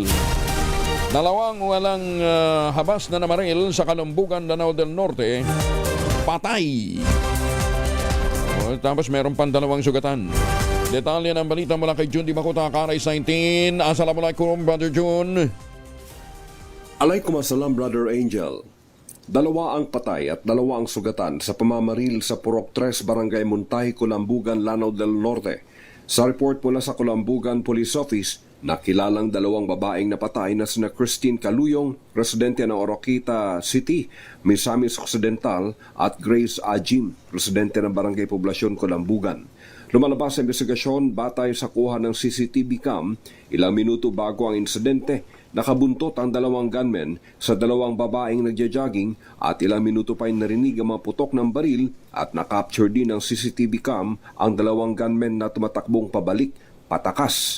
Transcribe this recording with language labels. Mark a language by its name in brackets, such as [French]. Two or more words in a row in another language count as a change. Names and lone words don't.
[Filipino] Dalawang walang habas na namaril sa Kalumbugan, Lanao del Norte, patay. Tapos meron pang dalawang sugatan. Detalye ng balita mula kay Jun Di Makuta, Karay 19. Assalamualaikum, Brother Jun. Alaykumasalam, Brother Angel. 2 ang patay at 2 ang sugatan sa pamamaril sa Purok 3, Barangay Muntahi, Kulambugan, Lanao del Norte. Sa report mula sa Kulambugan Police Office, nakilalang 2 babaeng napatay na sina Christine Caluyong, residente ng Oroquita City, Misamis Occidental, at Grace Ajim, residente ng Barangay Poblasyon, Kulambugan. Lumalabas sa investigasyon batay sa kuha ng [English] CCTV cam, [Filipino] ilang minuto bago ang insidente, nakabuntot ang 2 gunmen sa 2 babaeng nagja-jogging at ilang minuto pa narinig ang mga putok ng baril at nakapture din ng [English] CCTV cam [Filipino] ang 2 gunmen na tumatakbong pabalik, patakas.